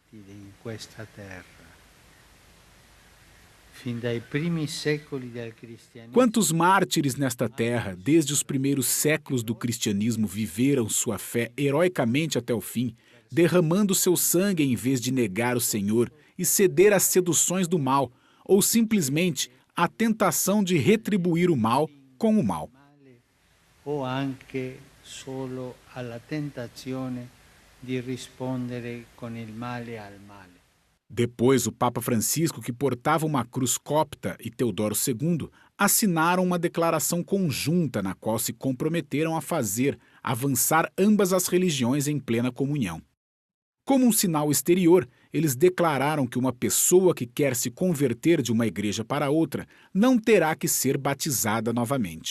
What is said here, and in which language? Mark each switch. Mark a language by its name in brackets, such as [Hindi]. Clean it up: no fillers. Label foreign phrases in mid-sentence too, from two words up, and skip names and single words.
[Portuguese] Quantos mártires nesta terra, desde os primeiros séculos do cristianismo, viveram sua fé heroicamente até o fim, derramando seu sangue em vez de negar o Senhor e ceder às seduções do mal, ou simplesmente à tentação de retribuir o mal com o mal. [Italian] Ou anche solo alla tentazione di rispondere con il male al male. [Portuguese] Depois, o Papa Francisco, que portava uma cruz copta, e Teodoro II assinaram uma declaração conjunta na qual se comprometeram a fazer avançar ambas as religiões em plena comunhão. Como um sinal exterior, eles declararam que uma pessoa que quer se converter de uma igreja para outra não terá que ser batizada novamente.